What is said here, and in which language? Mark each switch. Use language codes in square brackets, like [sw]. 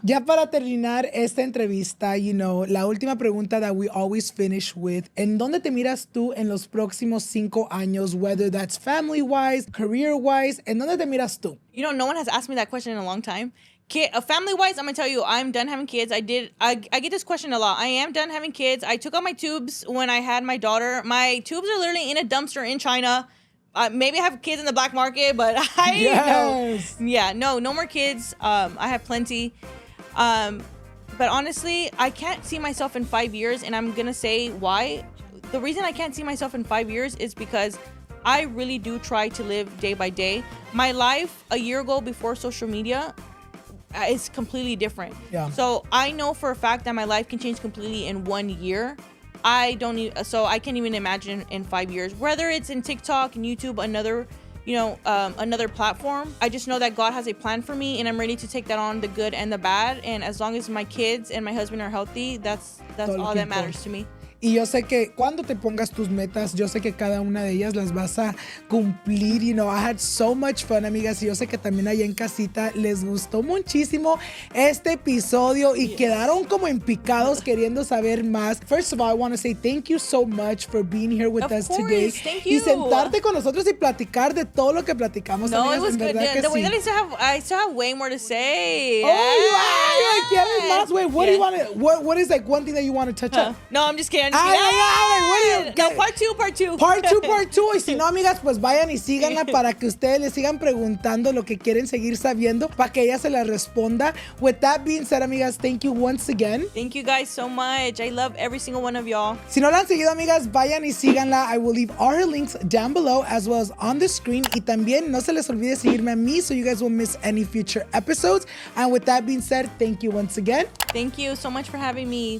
[es] Ya para terminar esta entrevista, la última pregunta [en] that we always finish with, [es] ¿en dónde te miras tú en los próximos 5 años? [en] Whether that's family-wise, career-wise, [es] ¿en dónde te miras tú? [en] No one has asked me that question in a long time. Family-wise, I'm gonna tell you, I'm done having kids. I get this question a lot. I am done having kids. I took out my tubes when I had my daughter. My tubes are literally in a dumpster in China. Maybe I have kids in the black market, but no more kids. I have plenty. But honestly, I can't see myself in 5 years, and I'm gonna say why. The reason I can't see myself in 5 years is because I really do try to live day by day. My life a year ago before social media is completely different. Yeah. So I know for a fact that my life can change completely in 1 year. So I can't even imagine in 5 years, whether it's in TikTok and YouTube, another platform. I just know that God has a plan for me, and I'm ready to take that on, the good and the bad. And as long as my kids and my husband are healthy, that's all that matters to me. [es] Y yo sé que cuando te pongas tus metas, yo sé que cada una de ellas las vas a cumplir. [en] I had so much fun, [es] amigas. Y yo sé que también allá en casita les gustó muchísimo este episodio y quedaron como empicados queriendo saber más. [en] First of all, I want to say thank you so much for being here with us today. Thank you. [es] Y sentarte con nosotros y platicar de todo lo que platicamos. No, amigas, [en] it was good. The way that I still have way more to say. Oh, you [es] quieres más, güey. [en] What do you want to, what is like one thing that you want to touch up? No, I'm just kidding. No, part two. Part two. [es] Y si no, amigas, pues vayan y síganla para que ustedes le sigan preguntando lo que quieren seguir sabiendo para que ella se la responda. [en] With that being said, amigas, thank you once again. Thank you guys so much. I love every single one of y'all. [es] Si no la han seguido, amigas, vayan y síganla. [en] I will leave all her links down below as well as on the screen. [es] Y también no se les olvide seguirme a mí [en] so you guys won't miss any future episodes. And with that being said, thank you once again. Thank you so much for having me.